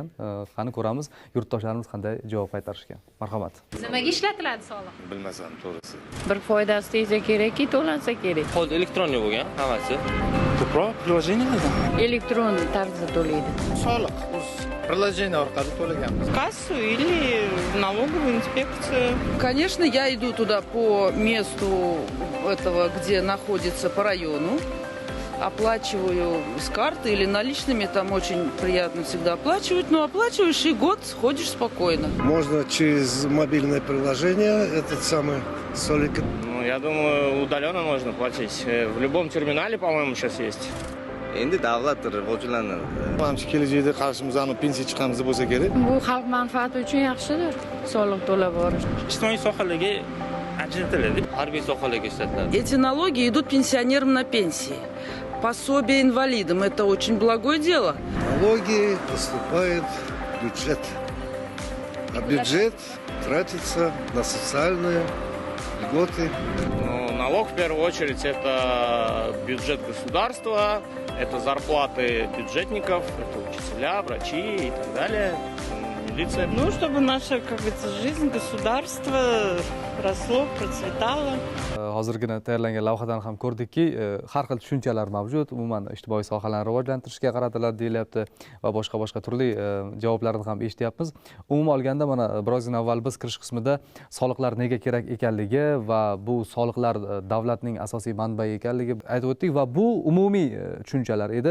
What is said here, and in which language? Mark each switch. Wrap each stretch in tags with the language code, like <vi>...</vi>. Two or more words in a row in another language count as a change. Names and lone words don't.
<uz>Qani ko'ramiz, yurtdoshlarimiz qanday javob qaytarishgan. Marhamat. Nimaga ishlatiladi soliq? Bilmasam, to'g'risi. Bir foydasi tegsa kerakki, to'lansa kerak. Hozir elektronniy bo'lgan hammasi. Ko'proq приложениyalardan. Elektron tarzda to'laydi. Soliq приложение orqali to'laganmiz.</uz> <ru>Кассу или налоговую инспекцию. Конечно, я иду туда по месту этого, где находится, по району. Оплачиваю с карты или наличными, там очень приятно всегда оплачивать, но оплачиваешь и год ходишь спокойно. Можно через мобильное приложение этот самый солик. Ну, я думаю, удаленно можно платить. В любом терминале, по-моему, сейчас есть.</ru> <uz>Endi davlat rivojlanadi. Manimcha kelajakda qarshimizdan pensiya chiqamiz bo'lsa kerak. Bu xalq manfaati uchun yaxshidir, soliq to'lab borish. Ijtimoiy sohalarga ajratiladi. Harbiy sohalarga ishlatiladi.</uz> <ru>Эти налоги идут пенсионерам на пенсии. Пособие инвалидам – это очень благое дело. Налоги поступают в бюджет. А бюджет тратится на социальные льготы. Ну, налог в первую очередь это бюджет государства, это зарплаты бюджетников, это учителя, врачи и так далее. традиция. Ну, чтобы наша, как говорится, жизнь, государство росло, процветало.</ru> <uz>Hozirgina tayyorlangan lavhadan ham ko'rdikki, har xil tushunchalar mavjud. Umuman ijtimoiy sohalarni rivojlantirishga qaratiladi deyilyapti va boshqa turli javoblarni ham eshityapmiz. Umuman olganda mana birozdan avval biz kirish qismida soliqlar nega kerak ekanligi va bu soliqlar davlatning asosiy manbai ekanligi aytib o'tdik va bu umumiy tushunchalar edi.</uz>